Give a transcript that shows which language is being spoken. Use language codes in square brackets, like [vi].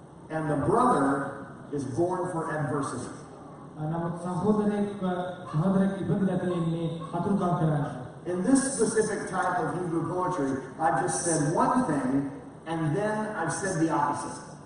[en] And the brother is born for adversity. [si] නමුත් සහෝදරෙක් ඉපදලා තියෙන්නේ හතුරුකම් කරන්න. [en] In this specific type of Hebrew poetry, I've just said one thing and then I've said the opposite.